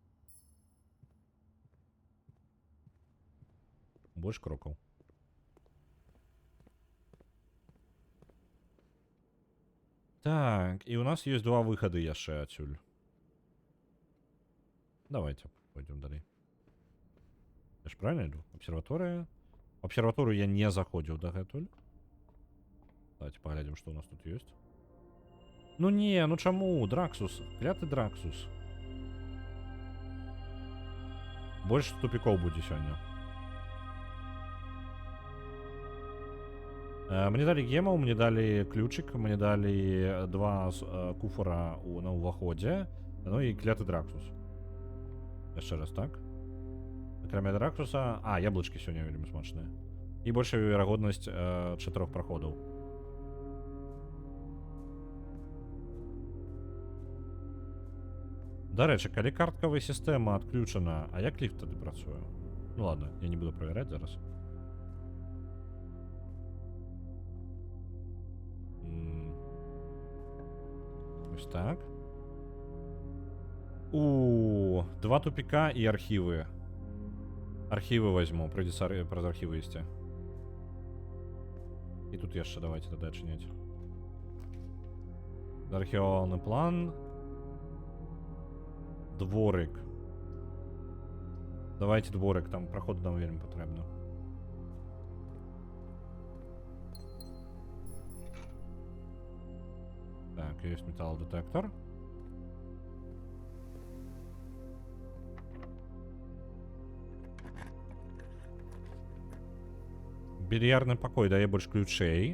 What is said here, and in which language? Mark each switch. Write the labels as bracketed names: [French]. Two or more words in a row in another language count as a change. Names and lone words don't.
[Belarusian] Больш крокаў. Так, і у нас ёсць 2 выхады яшчэ адсюль. [Russian] Давайте пойдем далей. Я ж правильно иду? Обсерватория. В обсерваторию я не заходил дагэтуль. Давайте поглядим, что у нас тут есть. Ну не, [Belarusian] ну чаму? Драксус. Клятый Драксус. [Russian] Больше тупиков будет сегодня. Мне дали гемов, мне дали ключик, мне дали 2 [Belarusian] куфора на уваходе. [Russian] Ну и клятый Драксус. Еще раз так. [Belarusian] Акрамя Драксуса... яблычкі сёння вельмі смачныя. І большая верагоднасць 4 праходаў. Дарэчы, калі карткавая сістэма адключана, як ліфт тады працуе? [Russian] Ну ладно, я не буду [Belarusian] правяраць зараз. Ось так. 2 тупіка і архівы. [Russian] Архивы возьму, придется про архивы ісці. И тут яшчэ давайте тогда отчинять. Археологный план. Дворик. Давайте дворик, там проход нам [Belarusian] вельмі потрібно. [Russian] Так, есть металлодетектор. [Belarusian] Більярдны пакой дае больш ключэй.